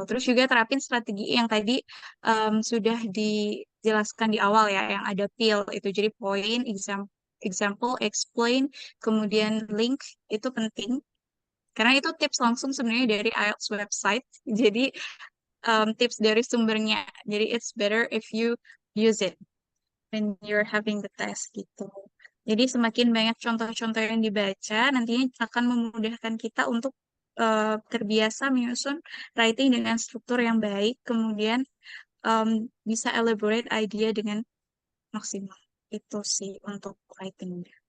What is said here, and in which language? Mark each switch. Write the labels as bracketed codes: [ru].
[id] Terus juga terapin strategi yang tadi sudah dijelaskan di awal ya, yang ada PIL itu. Jadi point, example, explain, kemudian link, itu penting. Karena itu tips langsung sebenarnya dari IELTS website. Jadi tips dari sumbernya. [en] Jadi it's better if you use it when you're having the test gitu. [id] Jadi semakin banyak contoh-contoh yang dibaca, nantinya akan memudahkan kita untuk terbiasa menyusun writing dengan struktur yang baik, kemudian bisa [en] elaborate idea [id] dengan maksimal. Itu sih untuk writing.